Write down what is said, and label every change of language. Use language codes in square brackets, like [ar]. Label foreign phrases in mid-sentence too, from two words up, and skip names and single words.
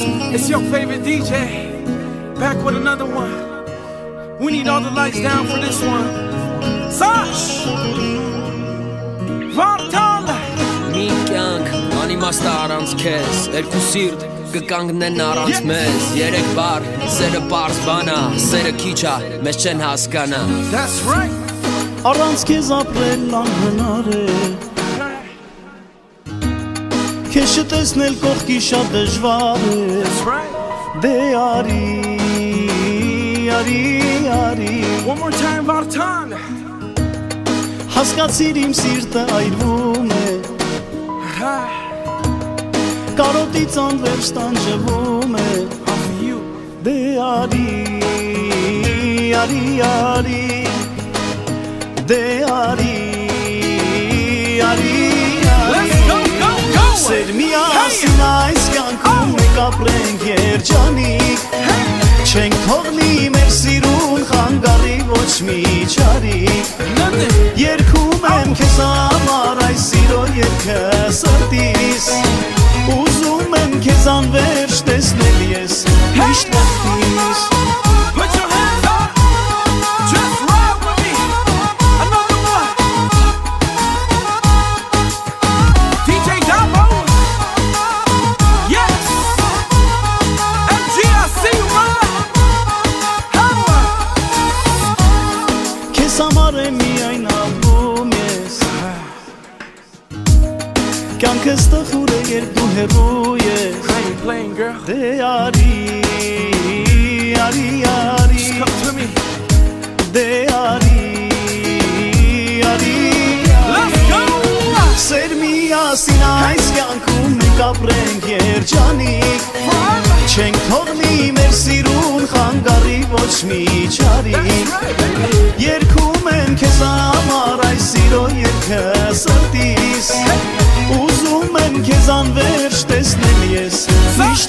[en] It's your favorite DJ, back with another one. We need all the lights down for this one. Sash! Vartan! [hy] Մինքյանք, անիմաստ առանց քեզ, երկու սիրտ կկանգնեն առանց մեզ, երեք բար, սերը պարզ բանա, սերը քիչա, մեզ չեն հասկանա. [en] That's right! [hy] Առանց քեզ ապրել անհնար է, քեզ չտեսնել կողքի շատ դժվար է. [en] That's right! [hy] Դե արի, [en] One more time, Vartan! [hy] Հասկացիր իմ սիրտը այրվում է, կարոտից անվերջ տանջվում է. [en] Off of you. [hy] Դե արի, դե արի. [en] Let's go, go, go! [hy] Սեր միասին այս կյանքում մենք ապրենք երջանիկ, չենք թողնի մեր սիրուն խանգարի ոչ մի չարիք. Երգում եմ քեզ համար այս սիրո երգը սրտիս, ուզում եմ քեզ անվերջ տեսնել ես միշտ ողքիս. [en] Put your hands up! Just ride with me! Another one! DJ Damo! Yes! MG, I see you, man! [hy] Քեզ համար եմ միայն ապրում ես, կյանքս տխուր է երբ դու հեռու ես. [en] I ain't playing, girl. [hy] Դե արի. [en] Just come to me. [hy] Դե արի. [en] Let's go! [hy] Սեր միասին այս կյանքում մենք ապրենք երջանիկ, [en] Forever! [hy] չենք թողնի մեր սիրուն խանգարի ոչ մի չարիք. Երգում եմ քեզ համար այս սիրո երգը սրտիս, ուզում եմ քեզ անվերջ տեսնել ես միշտ